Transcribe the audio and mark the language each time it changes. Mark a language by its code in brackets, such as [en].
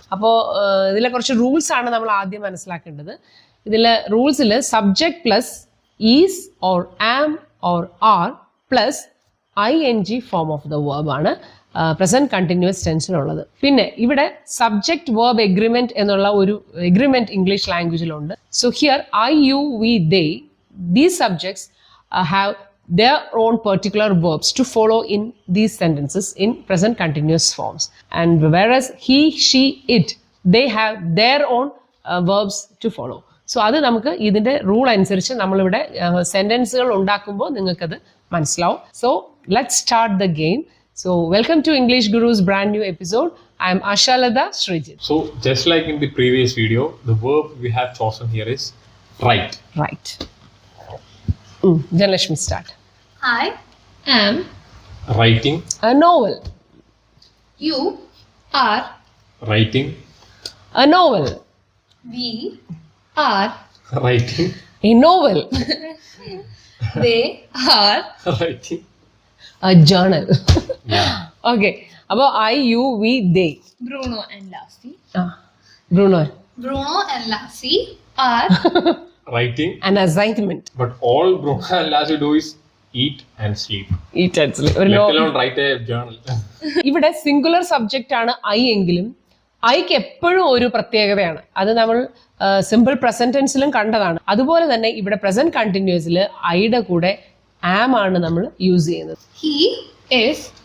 [ml] അപ്പോൾ ഇതിലെ കുറച്ച് റൂൾസ് ആണ് നമ്മൾ ആദ്യം മനസ്സിലാക്കേണ്ടത്. ഇതിലെ റൂൾസിൽ [en] subject plus is or am or are plus ING form of the verb [ml] ആണ് പ്രസന്റ് കണ്ടിന്യൂസ് ടെൻസിനുള്ളത്. പിന്നെ ഇവിടെ സബ്ജക്ട് വേർബ് എഗ്രിമെന്റ് എന്നുള്ള ഒരു agreement English ലാംഗ്വേജിലുണ്ട്. [en] So here I, you, we, they, these subjects have their own particular verbs to follow in these sentences in present continuous forms, and whereas he, she, it, they have their own verbs to follow. So [ml] അത് നമുക്ക് ഇതിന്റെ rule അനുസരിച്ച് നമ്മളിവിടെ സെന്റൻസുകൾ ഉണ്ടാക്കുമ്പോൾ നിങ്ങൾക്കത് മനസ്സിലാവും. [en] So let's start the game. So welcome to English Guru's brand new episode. I am Ashalada Srijit. So just like in the previous video, the verb we have chosen here is write. Right. Then let me start. I am Writing. A novel. You are Writing. A novel. we are Writing. A novel. they are Writing. A journal. Yeah. Okay. About I, you, we, they. Bruno and Lassie. Bruno. Bruno and Lassie are Writing. An assignment. But all Bruno and Lassie do is eat and sleep. Eat actually. Let alone write a journal. [ml] ഇവിടെ singular subject ആണ് I എങ്കിലും ഐക്ക് എപ്പോഴും ഒരു പ്രത്യേകതയാണ്. അത് നമ്മൾ simple present ടെൻസിലും കണ്ടതാണ്. അതുപോലെ തന്നെ ഇവിടെ പ്രസന്റ് കണ്ടിന്യൂസിൽ ഐയുടെ കൂടെ ആം ആണ് നമ്മൾ യൂസ് ചെയ്യുന്നത്. [en] he is